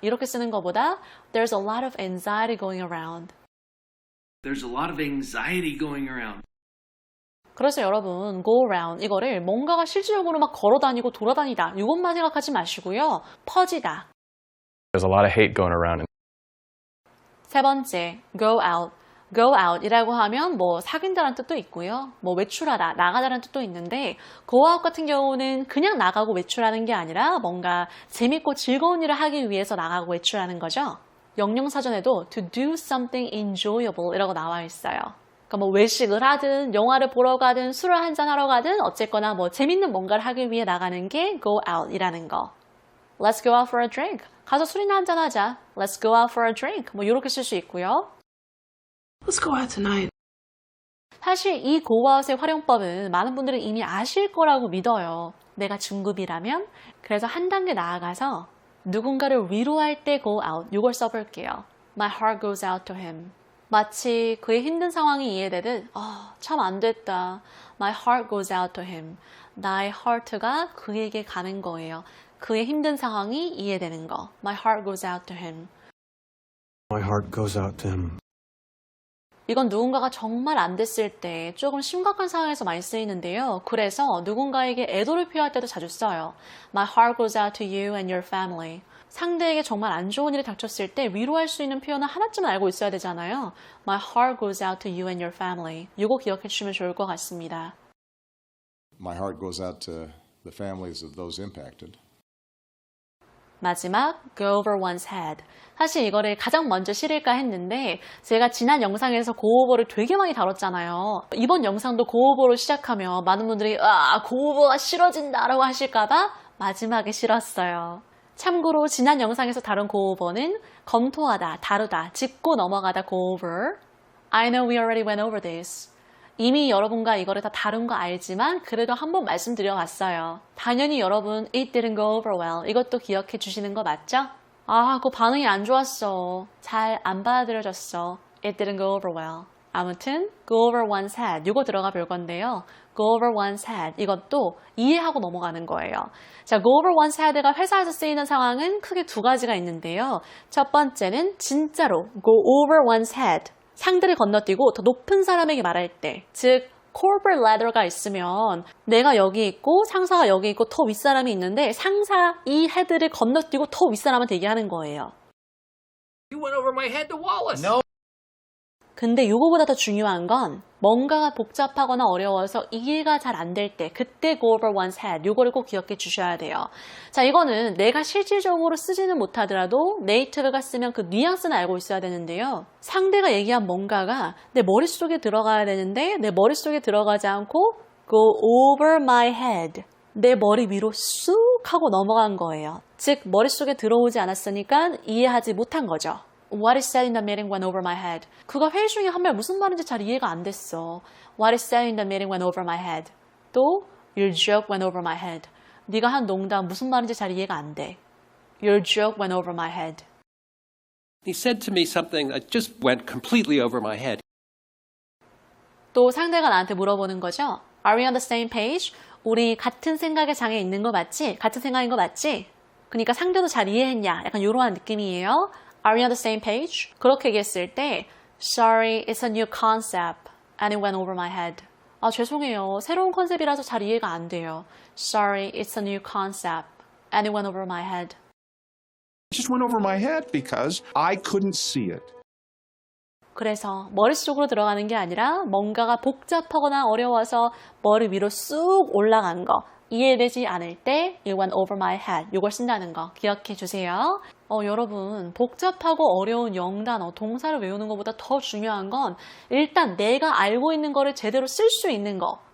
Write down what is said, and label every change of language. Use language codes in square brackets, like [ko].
[ko] 이렇게 쓰는 것보다 [en] There's a lot of anxiety going around. There's a lot of anxiety going around. [ko] 그래서 여러분 go around 이거를 뭔가가 실질적으로 막 걸어다니고 돌아다니다 이것만 생각하지 마시고요. 퍼지다. [en] There's a lot of hate going around. [ko] 세 번째 go out. go out 이라고 하면 뭐 사귄다라는 뜻도 있고요. 뭐 외출하다, 나가다라는 뜻도 있는데 go out 같은 경우는 그냥 나가고 외출하는 게 아니라 뭔가 재밌고 즐거운 일을 하기 위해서 나가고 외출하는 거죠. 영영사전에도 [en] to do something enjoyable [ko] 이라고 나와 있어요. 그러니까 뭐 외식을 하든 영화를 보러 가든 술을 한잔 하러 가든 어쨌거나 뭐 재밌는 뭔가를 하기 위해 나가는 게 go out 이라는 거. [en] Let's go out for a drink. [ko] 가서 술이나 한잔 하자. [en] Let's go out for a drink. [ko] 뭐 이렇게 쓸 수 있고요. [en] Let's go out tonight. [ko] 사실 이 go out의 활용법은 많은 분들은 이미 아실 거라고 믿어요. 내가 중급이라면. 그래서 한 단계 나아가서 누군가를 위로할 때 go out 이걸 써볼게요. [en] My heart goes out to him. [ko] 마치 그의 힘든 상황이 이해되듯 참 안 됐다. [en] My heart goes out to him. [ko] 나의 heart가 그에게 가는 거예요. 그의 힘든 상황이 이해되는 거. [en] My heart goes out to him. My heart goes out to him. [ko] 이건 누군가가 정말 안 됐을 때 조금 심각한 상황에서 많이 쓰이는데요. 그래서 누군가에게 애도를 표할 때도 자주 써요. [en] My heart goes out to you and your family. [ko] 상대에게 정말 안 좋은 일이 닥쳤을 때 위로할 수 있는 표현을 하나쯤은 알고 있어야 되잖아요. [en] My heart goes out to you and your family. [ko] 이거 기억해 주시면 좋을 것 같습니다. [en] My heart goes out to the families of those impacted. 마지막, go over one's head. [ko] 사실 이거를 가장 먼저 실을까 했는데 제가 지난 영상에서 고오버를 되게 많이 다뤘잖아요. 이번 영상도 고오버로 시작하면 많은 분들이 고오버가 싫어진다라고 하실까봐 마지막에 실었어요. 참고로 지난 영상에서 다룬 고오버는 검토하다, 다루다, 짚고 넘어가다 go over. [en] I know we already went over this. [ko] 이미 여러분과 이거를 다 다룬 거 알지만 그래도 한번 말씀드려봤어요. 당연히 여러분 [en] it didn't go over well. [ko] 이것도 기억해 주시는 거 맞죠? 그 반응이 안 좋았어. 잘 안 받아들여졌어. [en] It didn't go over well. 아무튼 go over one's head. [ko] 이거 들어가 볼 건데요. go over one's head. 이것도 이해하고 넘어가는 거예요. 자, go over one's head가 회사에서 쓰이는 상황은 크게 두 가지가 있는데요. 첫 번째는 진짜로 [en] go over one's head. [ko] 상대를 건너뛰고 더 높은 사람에게 말할 때, 즉 corporate ladder가 있으면 내가 여기 있고 상사가 여기 있고 더 윗사람이 있는데 상사 이 헤드를 건너뛰고 더 윗사람한테 얘기하는 거예요. [en] You went over my head to Wallace. No. [ko] 근데 이거보다 더 중요한 건 뭔가가 복잡하거나 어려워서 이해가 잘 안 될 때 그때 go over one's head 이거를 꼭 기억해 주셔야 돼요. 자, 이거는 내가 실질적으로 쓰지는 못하더라도 네이티브가 쓰면 그 뉘앙스는 알고 있어야 되는데요. 상대가 얘기한 뭔가가 내 머릿속에 들어가야 되는데 내 머릿속에 들어가지 않고 [en] go over my head [ko] 내 머리 위로 쑥 하고 넘어간 거예요. 즉 머릿속에 들어오지 않았으니까 이해하지 못한 거죠. [en] What is said in the meeting went over my head. [ko] 그가 회의 중에 한 말 무슨 말인지 잘 이해가 안 됐어. [en] What is said in the meeting went over my head. 또 Your joke went over my head. [ko] 네가 한 농담 무슨 말인지 잘 이해가 안 돼. [en] Your joke went over my head. He said to me something that just went completely over my head. [ko] 또 상대가 나한테 물어보는 거죠. [en] Are we on the same page? [ko] 우리 같은 생각의 장에 있는 거 맞지? 같은 생각인 거 맞지? 그러니까 상대도 잘 이해했냐? 약간 이러한 느낌이에요. [en] Are we on the same page? [ko] 그렇게 얘기했을 때 [en] Sorry, it's a new concept and it went over my head. [ko] 죄송해요. 새로운 컨셉이라서 잘 이해가 안 돼요. [en] Sorry, it's a new concept and it went over my head. It just went over my head because I couldn't see it. [ko] 그래서 머릿속으로 들어가는 게 아니라 뭔가가 복잡하거나 어려워서 머리 위로 쑥 올라간 거 이해되지 않을 때 [en] it went over my head [ko] 이걸 쓴다는 거 기억해 주세요. 여러분 복잡하고 어려운 영단어, 동사를 외우는 것보다 더 중요한 건 일단 내가 알고 있는 거를 제대로 쓸 수 있는 거.